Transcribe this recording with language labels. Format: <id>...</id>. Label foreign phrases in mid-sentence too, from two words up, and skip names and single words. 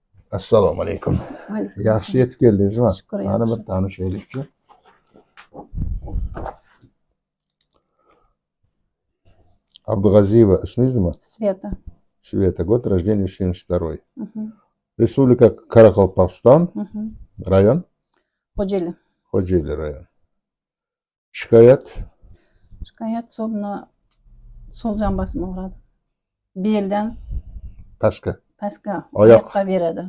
<uz>Assalomu alaykum. Alaykum Yaxshi assalom. yetib keldingizmi? Shukr, Ana yaxshi. bir tanishaylikchi. Abdug'aziyeva ismingiz nima? Sveta. Sveta.</uz> <ru>Год рождения 72. Мгм.</ru> <uz>Respublika Qoraqalpog'iston, Мгм. rayon Xo'jayli. Xo'jayli rayon. Shikoyat Shikoyat so'l jambasini uradi. Beldan pastga, pastga Oyoq. oyoqqa beradi.</uz>